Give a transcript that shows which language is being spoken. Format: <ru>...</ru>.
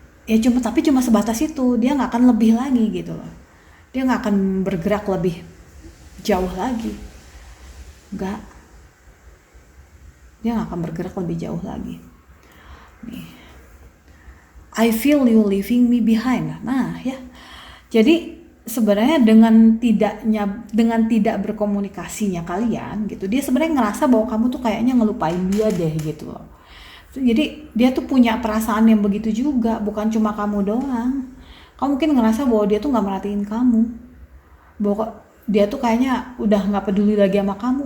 <id>Tapi cuma sebatas itu, dia nggak akan lebih lagi gitu loh. Dia nggak akan bergerak lebih jauh lagi, dia nggak akan bergerak lebih jauh lagi.</id> <en>Nih, I feel you leaving me behind.</en> <id>Nah ya, jadi sebenarnya dengan tidak berkomunikasinya kalian gitu, dia sebenarnya ngerasa bahwa kamu tuh kayaknya ngelupain dia deh gitu loh. Jadi dia tuh punya perasaan yang begitu juga, bukan cuma kamu doang. Kamu mungkin ngerasa bahwa dia tuh nggak merhatiin kamu, bahwa dia tuh kayaknya udah nggak peduli lagi sama kamu.</id>